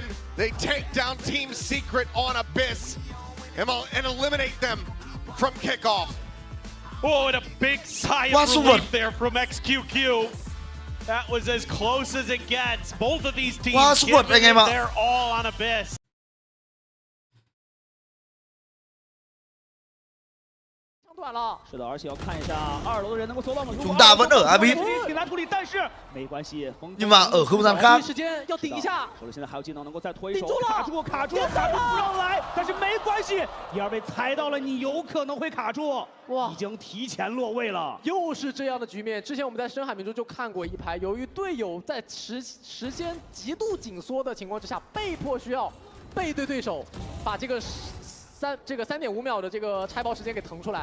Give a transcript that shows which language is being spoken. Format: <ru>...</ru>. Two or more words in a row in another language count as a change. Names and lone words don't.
<en>They take down Team Secret on Abyss and eliminate them from kickoff. Oh, and a big sigh of relief there from XQQ. That was as close as it gets. Both of these teams giving it their all on Abyss.</en> <vi>Chúng ta vẫn ở Abyss. Nhưng mà ở không gian khác.</vi> <zh>哇，已经提前落位了。又是这样的局面，之前我们在深海明珠就看过一排，由于队友在时间极度紧缩的情况之下，被迫需要背对对手，把这个3.5秒的这个拆包时间给腾出来。</zh>